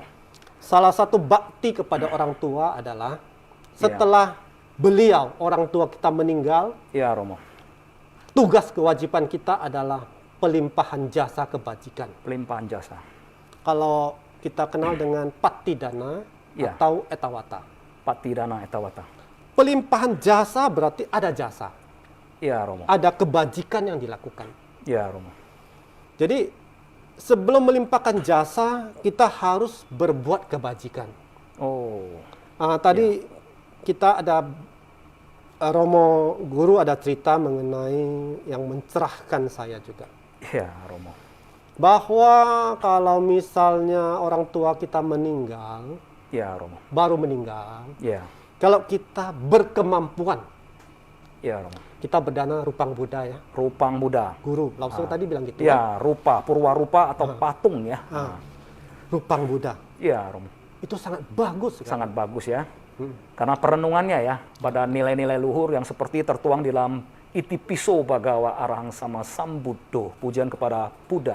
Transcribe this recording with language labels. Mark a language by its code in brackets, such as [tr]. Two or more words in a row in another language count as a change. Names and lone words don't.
[id] Salah satu bakti kepada orang tua adalah setelah beliau, orang tua kita meninggal, Iya, Romo. tugas kewajiban kita adalah pelimpahan jasa kebajikan. Pelimpahan jasa. Kalau kita kenal dengan patidana Ya. atau etawata. Patidana etawata. Pelimpahan jasa berarti ada jasa, Iya, Romo. ada kebajikan yang dilakukan. Iya, Romo. Jadi sebelum melimpahkan jasa, kita harus berbuat kebajikan. Oh, Tadi kita ada Romo Guru ada cerita mengenai yang mencerahkan saya juga. iya, Romo. Bahwa kalau misalnya orang tua kita meninggal, Iya, Romo. baru meninggal, Iya, kalau kita berkemampuan, iya, Romo. kita berdana rupang Buddha ya. Rupang Buddha. Guru, langsung tadi bilang gitu. kan? Iya, rupa, purwarupa atau patung ya. Rupang Buddha. Iya, Romo. Itu sangat bagus sekali. Sangat bagus ya. Karena perenungannya ya pada nilai-nilai luhur yang seperti tertuang di dalam [pi] Itipiso Bhagawa Arahang Sama Sambuddho, [id] pujian kepada Buddha.